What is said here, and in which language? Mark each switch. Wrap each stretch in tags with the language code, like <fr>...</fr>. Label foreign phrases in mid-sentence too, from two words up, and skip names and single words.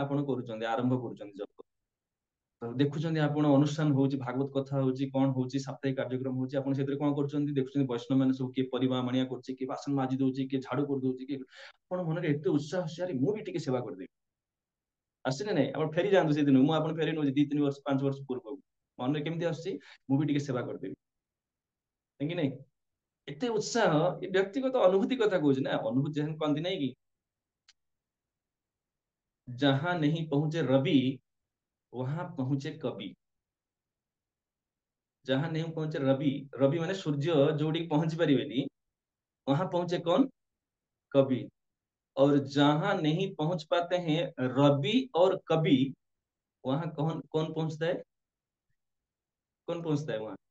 <or>ଆପଣ କରୁଛନ୍ତି ଆରମ୍ଭ କରୁଛନ୍ତି ଜପ ଦେଖୁଛନ୍ତି ଆପଣ ଅନୁଷ୍ଠାନ ହଉଛି ଭାଗବତ କଥା ହଉଛି କଣ ହଉଛି ସାପ୍ତାହିକ କାର୍ଯ୍ୟକ୍ରମ ହଉଛି ଆପଣ ସେଥିରେ କଣ କରୁଛନ୍ତି ଦେଖୁଛନ୍ତି ବୈଷ୍ଣବ ମାନେ ସବୁ କିଏ ପରିବା ମାଣିଆ କରୁଛି କିଏ ବାସନ ମାଜି ଦଉଛି କିଏ ଝାଡୁ କରିଦଉଛି କିଏ ଆପଣ ମନରେ ଏତେ ଉତ୍ସାହ ଆରେ ମୁଁ ବି ଟିକେ ସେବା କରିଦେବି ଆସୁଛି ନା ନାଇଁ ଆପଣ ଫେରି ଯାଆନ୍ତୁ ସେଦିନ ମୁଁ ଆପଣ ଫେରି ନଉଛି 2-3 ବର୍ଷ 5 ବର୍ଷ ପୂର୍ବକୁ ମନରେ କେମିତି ଆସୁଛି ମୁଁ ବି ଟିକେ ସେବା କରିଦେବି କାହିଁକି ନାଇଁ ଏତେ ଉତ୍ସାହ ଏ ବ୍ୟକ୍ତିଗତ ଅନୁଭୂତି କଥା କହୁଛି ନା ଅନୁଭୂତି ଯେହେତୁ କହନ୍ତି ନାଇଁ କି</or> <hi>जहां नहीं पहुंचे रवि वहां पहुंचे कवि जहां नहीं पहुंचे रवि रवि माने सूर्य जोड़ी पहुंच परिवेनी वहां पहुंचे कौन कवि और जहां नहीं पहुंच पाते हैं रवि और कवि वहां कौन कौन पहुंचता है कौन पहुंचता है वहां</hi>